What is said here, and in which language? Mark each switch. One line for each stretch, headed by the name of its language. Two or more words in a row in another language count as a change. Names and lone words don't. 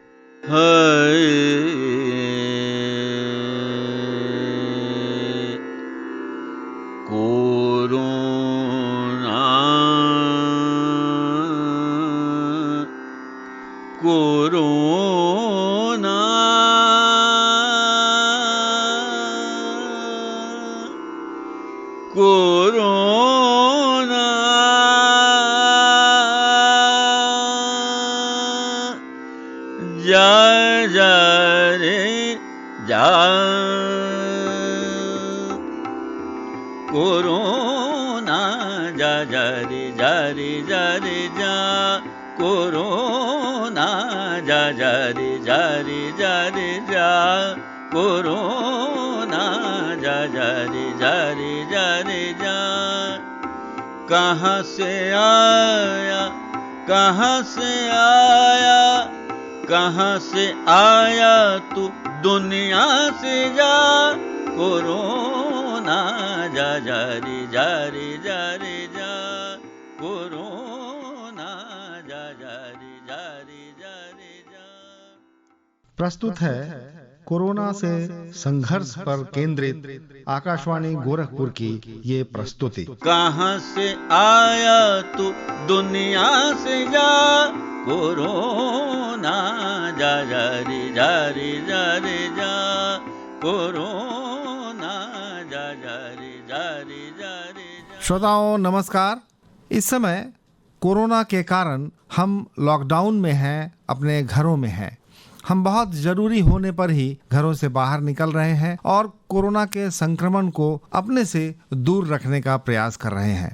Hindi: कोरोना कोरोना कोरोना जा जा रे जा, कोरोना जा जा रे जा रे जा रे जा, कोरोना जा जा रे जा रे जा रे जा, कोरोना जा जा रे जा रे जा रे जा। कहाँ से आया, कहाँ से आया, कहाँ से आया तू दुनिया से जा, कोरोना जा जा रे जा रे जा रे जा, कोरोना जा जा रे जा रे जा रे जा। प्रस्तुत है कोरोना से संघर्ष पर केंद्रित आकाशवाणी गोरखपुर की ये प्रस्तुति। कहाँ से आया तू दुनिया से जा, कोरोना जा जा रे जा रे जा रे जा, कोरोना जा जा रे जा रे जा रे जा। श्रोताओं नमस्कार। इस समय कोरोना के कारण हम लॉकडाउन में हैं, अपने घरों में हैं। हम बहुत जरूरी होने पर ही घरों से बाहर निकल रहे हैं और कोरोना के संक्रमण को अपने से दूर रखने का प्रयास कर रहे हैं।